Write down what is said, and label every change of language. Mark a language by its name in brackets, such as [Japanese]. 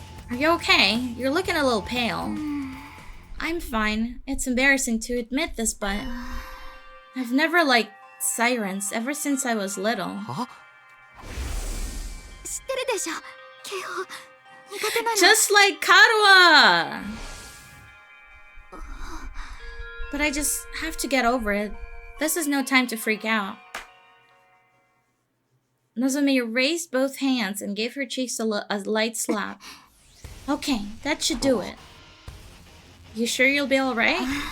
[English] Are you okay? You're looking a little pale. I'm fine. It's embarrassing to admit this, but I've never liked sirens ever since I was little. Huh? [Japanese] 知ってるでしょ警報苦手なの [English] Just like Karuha! But I just have to get over it. This is no time to freak out. Nozomi raised both hands and gave her cheeks a light slap. Okay, that should do it. You sure you'll be alright?